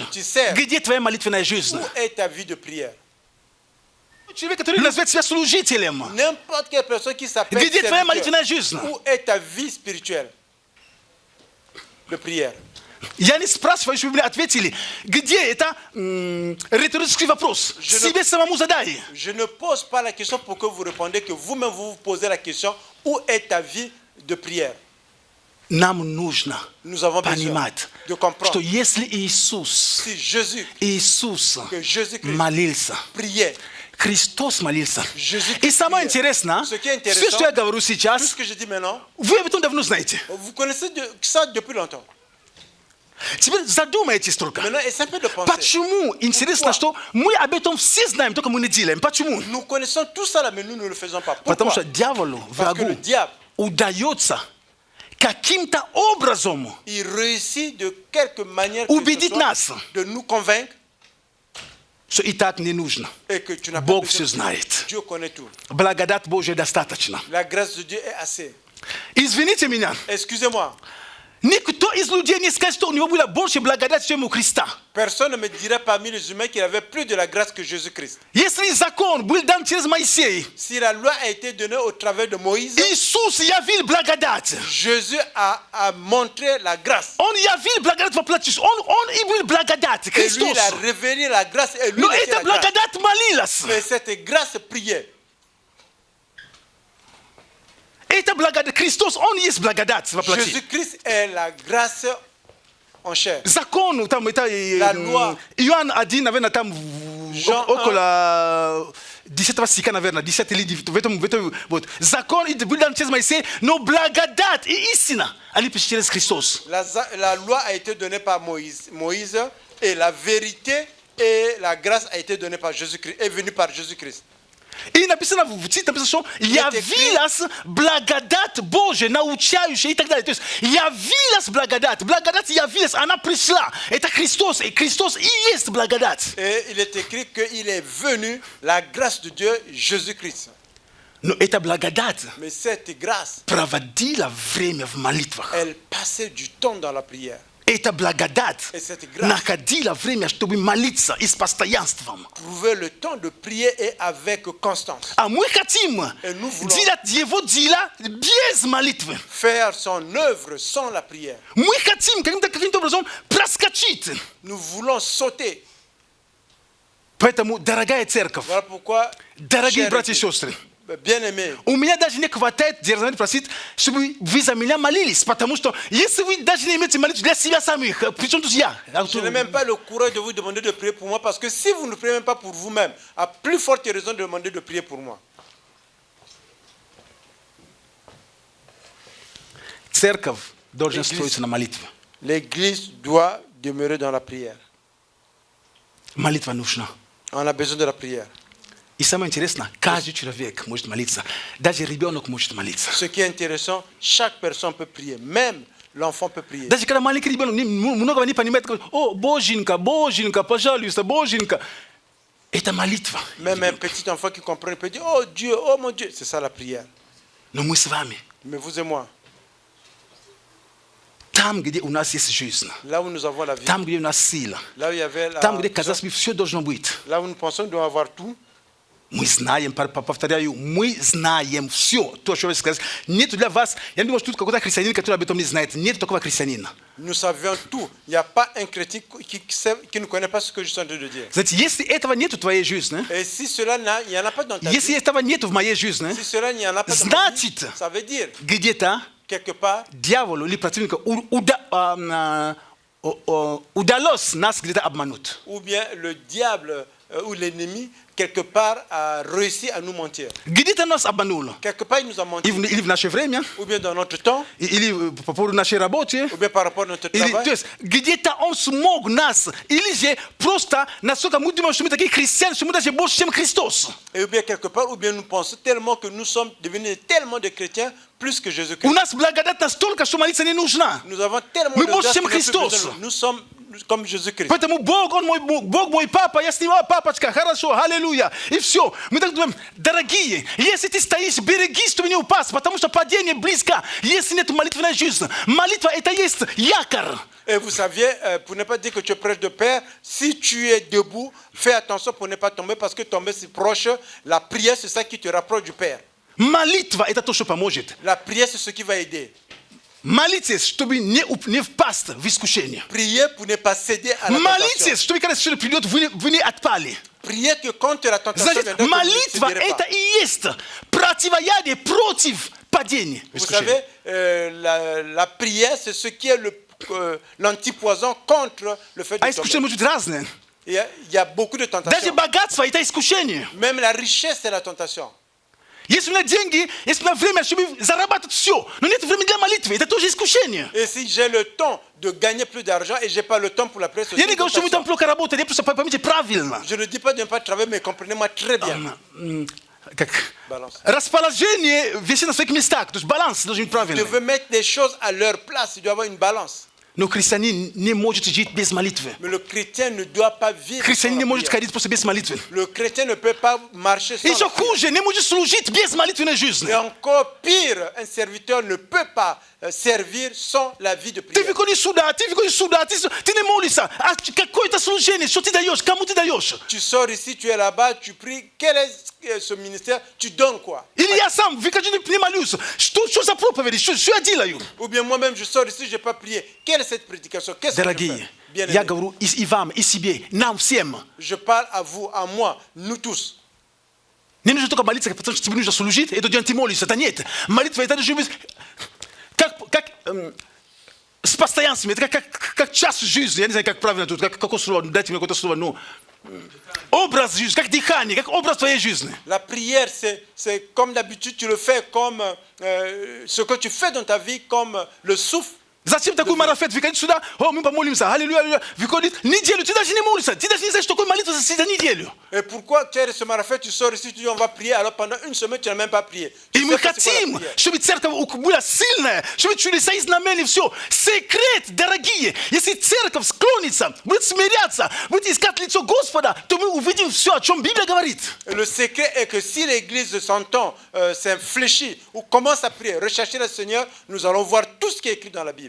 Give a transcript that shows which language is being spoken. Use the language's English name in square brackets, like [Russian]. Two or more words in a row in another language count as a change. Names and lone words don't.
[French] Tu sers. [Russian] Где твоя молитвенная жизнь? [French] où est ta vie de prière? [Russian] Человек, который называет себя служителем. [French] N'importe quelle personne qui s'appelle [Russian] Где твоя [French] serviteur, [Russian] молитвенная жизнь? [French] où est ta vie spirituelle de prière? [Russian] Я не спрашиваю, чтобы вы мне ответили, где это риторический вопрос. Себе самому задай. [French] Je ne pose pas la question pour que vous répondez, que vous-même vous vous posez la question, où est ta vie de prière? [Russian] Нам нужно [French] Nous avons besoin [Russian] понимать, [French] de comprendre [Russian] что если Иисус, [French] si Jésus, que Jésus-Christ [Russian] молился, [French] priait, [Russian] Христос молился. [French] Jésus-Christ [Russian] И самое [French] priait. [Russian] интересное, [French] Ce qui est [Russian] все, [French] intéressant, [Russian] что я говорю [French] tout [Russian] сейчас, [French] ce que je dis maintenant, [Russian] вы об этом давно знаете. [French] vous connaissez ça depuis longtemps. [Russian] Теперь задумайтесь только. [French] Maintenant, essayez un peu de penser. [Russian] Почему? Интересно, что мы об этом все знаем, только мы не делаем. Почему? [French] Nous connaissons tout ça là, mais nous ne le faisons pas. [Russian] Потому [French] Pourquoi? [Russian] что дьяволу, [French] Parce que le [Russian] врагу, [French] diable, [Russian] удается каким-то образом [French] il réussit de quelque manière que [Russian] убедить [French] ce soit, [Russian] нас, [French] de nous convaincre [Russian] что и так не нужно. [French] et que tu n'as pas [Russian] Бог [French] besoin [Russian] все [French] de prier. [Russian] знает. [French] Dieu connaît tout. [Russian] Благодать Божья достаточно. [French] La grâce de Dieu est assez. [Russian] Извините меня, [French] Excusez-moi, [Russian] никто из людей не скажет, что у него было больше благодати, чем у Христа. [French] personne ne me dirait parmi les humains qu'il avait plus de la grâce que Jésus-Christ. [Russian] Если закон был дан через Моисея, [French] Si la loi a été donnée au travers de Moïse, [Russian] Иисус явил благодать. [French] Jésus a montré la grâce. [Russian] Он явил благодать воплоти. Он и был благодать, [French] Et lui, [Russian] Христос. [French] il a révélé la grâce et lui, [Russian] Но [French] il était [Russian] эта [French] la grâce. [Russian] благодать молилась. [French] Et cette grâce priait. [Russian] Это благодать. Христос, Он есть благодать воплоти. [French] Jésus-Christ est la grâce en chair. [Russian] Закон, там, это [French] La loi. [Russian] Иоанн 1, наверное, там [French] Jean [Russian] около 10 стиха, наверное, 10 или в этом, вот. Закон был дан через Моисея, но благодать и истина, они пришли через Христос. [French] La loi a été donnée par Moïse, et la vérité et la grâce a été donnée par Jésus-Christ, est venue par Jésus-Christ. [Russian] И написано в Тите, написано, что явилась благодать Божия, научающая и так далее. То есть явилась благодать, благодать явилась, она пришла. Это Христос, и Христос и есть благодать. [French] Et il est écrit qu'il est venu la grâce de Dieu, Jésus-Christ. [Russian] Но эта благодать [French] Mais cette grâce, [Russian] проводила время в молитвах. [French] elle passait du temps dans la prière. [Russian] Эта благодать [French] Et cette grâce [Russian] находила время, чтобы молиться и с постоянством. [French] trouvait le temps de prier et avec constance. [Russian] А мы хотим [French] Et nous voulons [Russian] делать его дела без молитвы. [French] faire son œuvre sans la prière. [Russian] Мы хотим каким-то образом проскочить. [French] Nous voulons sauter. [Russian] Поэтому, дорогая церковь, [French] Voilà pourquoi, [Russian] дорогие [French] chers [Russian] братья и [French] époux, [Russian] сестры, [French] bien-aimés, [Russian] у меня даже не хватает дерзновения просить, чтобы вы за меня молились. Потому что если вы даже не имеете молитву для себя самих, причем тут я? [French] je n'ai même pas le courage de vous demander de prier pour moi, parce que si vous ne priez même pas pour vous-même, à plus forte raison de demander de prier pour moi. [Russian] Церковь должна [French] L'église. [Russian] строиться на молитве. [French] L'Église doit demeurer dans la prière. [Russian] Молитва нужна. [French] On a besoin de la prière. [Russian] И самое интересное, каждый человек может молиться. Даже ребенок может молиться. [French] Ce qui est intéressant, chaque personne peut prier. Même l'enfant peut prier. [Russian] Даже когда маленький ребенок много не понимает, говорит: о, Боженька, Боженька, пожалуйста, Боженька. Это молитва. [French] Même un petit enfant qui comprend peut dire: oh Dieu, oh mon Dieu. C'est ça la prière. [Russian] Но мы с вами, [French] Mais vous et moi, [Russian] там, где у нас есть жизнь, [French] là où nous avons la vie, [Russian] там, где у нас сила, [French] là où il y avait la, [Russian] там, где, казалось бы, все должно быть, [French] là où nous pensons que nous devons avoir tout, [Russian] мы знаем, повторяю, мы знаем все, то, что вы сказали. Нет для вас, я не думаю, что тут какой-то христианин, который об этом не знает. Нет такого христианина. [French] nous savions tout. Il n'y a pas un chrétien qui ne connaît pas ce que je suis en train de dire. [Russian] Знаете, если этого нет в твоей жизни, [French] Et si cela il n'y en a pas dans ta [Russian] если [French] vie, [Russian] этого нет в моей жизни, [French] si cela il n'y en a pas dans ma vie, [Russian] значит, [French] ça veut dire, [Russian] где-то [French] quelque part, [Russian] дьяволу или противнику удалось нас где-то обмануть. [French] ou bien le diable ou l'ennemi, quelque part, a réussi à nous mentir. [Russian] Где-то нас обмануло. [French] Quelque part, il nous a menti. [Russian] Или в наше время, [French] Ou bien dans notre temps, [Russian] или по поводу нашей работы, [French] ou bien par rapport à notre [Russian] или, [French] travail. [Russian] то есть где-то он смог нас, или же просто насколько мы думаем, что мы такие христиане, что мы даже больше, чем Христос. [French] Et ou bien quelque part, ou bien nous pensons tellement que nous sommes devenus tellement de chrétiens, plus que [Russian] У [French] Jésus-Christ. [Russian] нас благодать настолько, что молиться не нужна. [French] Nous avons tellement [Russian] Мы [French] de [Russian] больше, [French] grâce [Russian] чем [French] que nous n'avons plus [Russian] Христос. [French] besoin de- nous sommes comme Jésus-Christ. [Russian] Поэтому Бог, Он мой папа, я с Ним: папочка, хорошо, аллилуйя. И все. Мы так думаем: дорогие, если ты стоишь, берегись, чтобы не упасть, потому что падение близко. Если нет молитвенной жизни, молитва это есть якорь. [French] Et vous saviez, pour ne pas dire que tu es proche de Père, si tu es debout, fais attention pour ne pas tomber, parce que tomber c'est proche. La prière, c'est ça qui te rapproche du Père. [Russian] Молитва это то, что поможет. [French] La prière, c'est ce qui va aider. [Russian] Молитесь, чтобы не впасть в искушение. [French] Priez pour ne pas céder à la tentation. [Russian] Молитесь, чтобы когда что придет, вы не отпали. [French] Priez que quand la tentation [Russian] Значит, [French] viendra, que vous ne [Russian] молитва [French] céderez [Russian] это [French] pas. [Russian] и есть противоядие против падения. [French] Vous savez, la prière, c'est ce qui est l'antipoison contre le fait de [Russian] А искушение [French] tomber. [Russian] может быть разное. [French] Il y a beaucoup de [Russian] Даже [French] tentations. [Russian] богатство это искушение. [French] Même la richesse, c'est la tentation. [Russian] Если у меня деньги, если у меня время, чтобы зарабатывать все, но нет времени для молитвы, это тоже искушение. [French] Et si j'ai le temps de gagner plus d'argent et j'ai pas le temps pour la prière, c'est [Russian] Я [French] aussi [Russian] не [French] une [Russian] говорю, что мы там [French] tentation. [Russian] плохо работали, я просто поймите правильно. [French] Je ne dis pas de ne pas travailler, mais comprenez-moi très bien. [Russian] Как [French] Balance. [Russian] расположение вещей на своих местах, то есть баланс должен быть [French] Tu [Russian] правильный. [French] veux mettre des choses à leur place, il doit y avoir une balance. [Russian] Но христианин не может жить без молитвы. [French] Mais le chrétien ne doit pas vivre sans [Russian] Христианин не [French] la [Russian] может [French] prière. [Russian] ходить просто без молитвы. [French] Le chrétien ne peut pas marcher sans [Russian] Еще [French] la prière. [Russian] хуже, не может служить без молитвенной жизни. [French] Et encore pire, un serviteur ne peut pas servir sans la vie de [Russian] Ты [French] prière. [Russian] выходишь сюда, ты не молишься. А какое-то служение, что ты даешь, кому ты даешь? [French] Tu sors ici, tu es là-bas, tu pries. Quel est ce ministère? Tu donnes quoi? [Russian] Или я сам выхожу, не молюсь. Что за проповеди, что я делаю? [French] Ou bien moi-même, je sors ici, je n'ai pas prié. Quelle est cette prédication? Qu'est-ce que je [Russian] Дорогие, [French] fais? Bien [Russian] я [French] aimé. [Russian] говорю и вам, и себе, нам всем. [French] Je parle à vous, à moi, nous tous. [Russian] Не нужно только молиться, потому что тебе нужно служить, это где ты молишься. Это нет. Молитва это должно быть с постоянством, это как час жизни. Я не знаю, как правильно тут, какое слово, дайте мне какое-то слово, ну. Образ жизни, как дыхание, как образ твоей жизни. [French] La prière, c'est comme d'habitude, tu le fais comme ce que tu fais dans ta vie, comme le souffle. [Russian] Зачем такой марафет? Выходить сюда, о, мы помолимся, аллилуйя, аллилуйя. Выходит неделю, ты даже не молишься, ты даже не знаешь, что такое молитва за неделю. [French] Et pourquoi tu es ce marathon, tu sors ici, tu dis on va prier, alors pendant une semaine, tu n'as même pas prié. Tu [Russian] И [French] sais [Russian] мы [French] pas c'est quoi la [Russian] хотим, [French] prière. [Russian] чтобы церковь была сильная, чтобы чули свои знамения, все. Секрет, дорогие, если церковь склонится, будет смиряться, будет искать лицо Господа, то мы увидим все, о чем Библия говорит. [French] Et le secret est que si l'église s'entend, s'infléchit ou commence à prier, rechercher le Seigneur, nous allons voir tout ce qui est écrit dans la Bible.